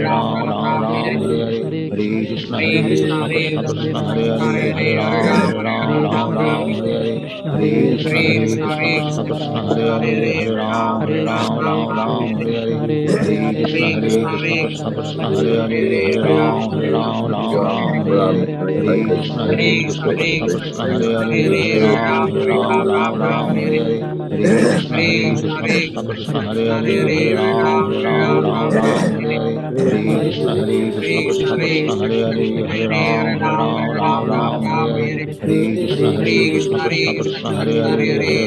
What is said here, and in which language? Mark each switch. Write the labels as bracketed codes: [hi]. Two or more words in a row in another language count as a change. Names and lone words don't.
[sa] হরে হরে হরে কৃষ্ণ কৃষ্ণ কৃষ্ণ কৃষ্ণ হরে হরে হরে রাম হরে হরে হরে কৃষ্ণ কৃষ্ণ কৃষ্ণ কৃষ্ণ হরে হরে হরে রাম হরে হরে হরে কৃষ্ণ কৃষ্ণ কৃষ্ণ হরে হরে হরে রাম হরে হরে কৃষ্ণ কৃষ্ণ কৃষ্ণ হরে হরে হরে রাম হরে হরে হরে কৃষ্ণ কৃষ্ণ কৃষ্ণ হরে হরে হরে রাম হরে হরে হরে কৃষ্ণ কৃষ্ণ কৃষ্ণ হরে হরে হরে রাম হরে হরে हरे कृष्ण हरे कृष्ण कृष्ण कृष्ण हरे हरे हरे